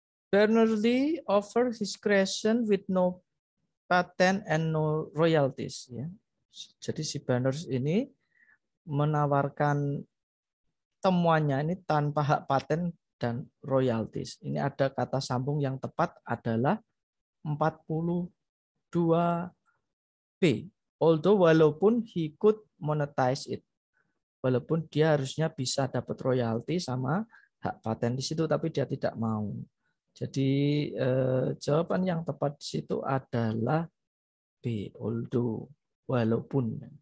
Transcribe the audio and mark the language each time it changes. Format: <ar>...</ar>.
<en>Berners-Lee offered his creation with no patent and no royalties.</en> <id>Ya. Jadi si Berners ini menawarkan temuannya ini tanpa hak paten dan royalties. Ini ada kata sambung yang tepat adalah 42B.</id> <en>Although walaupun he could monetize it.</en> <id>Walaupun dia harusnya bisa dapat royalti sama hak paten di situ, tapi dia tidak mau. Jadi jawaban yang tepat di situ adalah B, although, walaupun.</id>